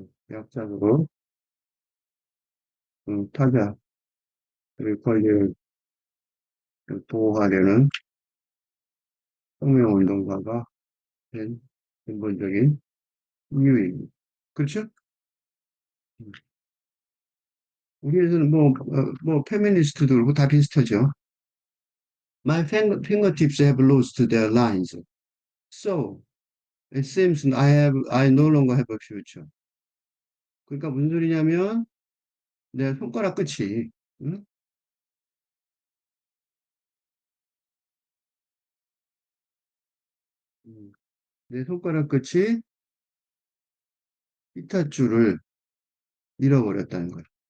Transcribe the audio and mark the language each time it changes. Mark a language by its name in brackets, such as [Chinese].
[Korean] 약자적으로 타자의 권리를 보호하려는 혁명운동가가 된 근본적인 이유입니다. 그렇죠? 음. 우리에서는 뭐, 페미니스트도 그렇고 다 비슷하죠. [English] My fingertips have lost their lines. So, it seems I no longer have a future. [Korean] 그러니까 무슨 소리냐면, 내 손가락 끝이, 응? 음, 내 손가락 끝이 피타줄을 잃어버렸다는 거예요.